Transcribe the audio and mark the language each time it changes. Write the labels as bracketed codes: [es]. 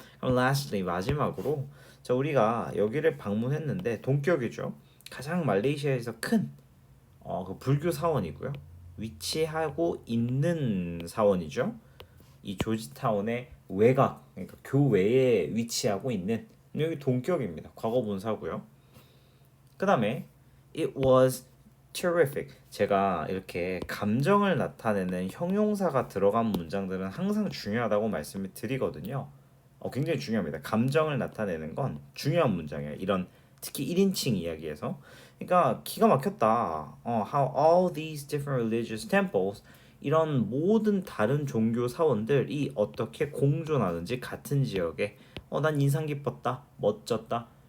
[ko] 그럼 [en] lastly [ko] 마지막으로 자 우리가 여기를 방문했는데 동격이죠. 가장 말레이시아에서 큰 그 불교 사원이고요. 위치하고 있는 사원이죠. 이 조지타운의 외곽, 그러니까 교외에 위치하고 있는 여기 동격입니다. 과거 분사고요. 그 다음에 [en] it was terrific. [ko] 제가 이렇게 감정을 나타내는 형용사가 들어간 문장들은 항상 중요하다고 말씀을 드리거든요. 굉장히 중요합니다. 감정을 나타내는 건 중요한 문장이에요. 이런 특히 1인칭 이야기에서. 그러니까 기가 막혔다. [en] How all these different religious temples [ko] 이런 모든 다른 종교 사원들이 어떻게 공존하는지 같은 지역에 난 인상 깊었다. 멋졌다.